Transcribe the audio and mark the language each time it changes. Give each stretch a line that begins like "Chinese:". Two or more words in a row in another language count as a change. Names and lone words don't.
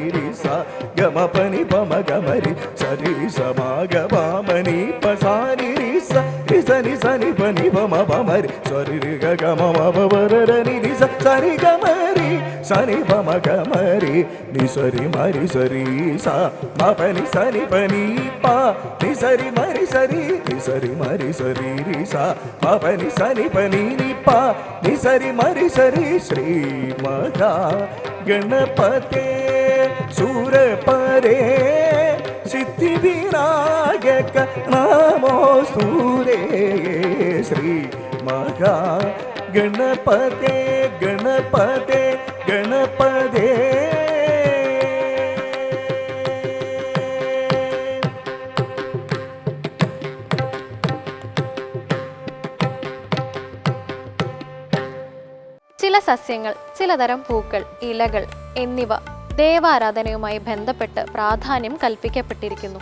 Sanskrit: സ ഗമ പനി സരി സമാഗ പാമനി പസാനി രി സ രി സനി സനി പനി പമ രി സരി രി ഗ ഗമ നി രി സ സരി ഗമരി സനി പമ ഗമരി നി സരി മരി സരി സ మ పని సని పని ప ని సరి మరి సరి ని సరి మరి సరి రి స మ పని సని పని ని ప ని సరి మరి సరి శ్రీ మహా గణపతే సూరపరే సిద్ధి వినాయక నమో సూరే శ్రీ మహా గణపతే గణపతే గణపతే.
Malayalam: ചില സസ്യങ്ങൾ, ചിലതരം പൂക്കൾ, ഇലകൾ എന്നിവ ദേവാരാധനയുമായി ബന്ധപ്പെട്ട് പ്രാധാന്യം കൽപ്പിക്കപ്പെട്ടിരിക്കുന്നു.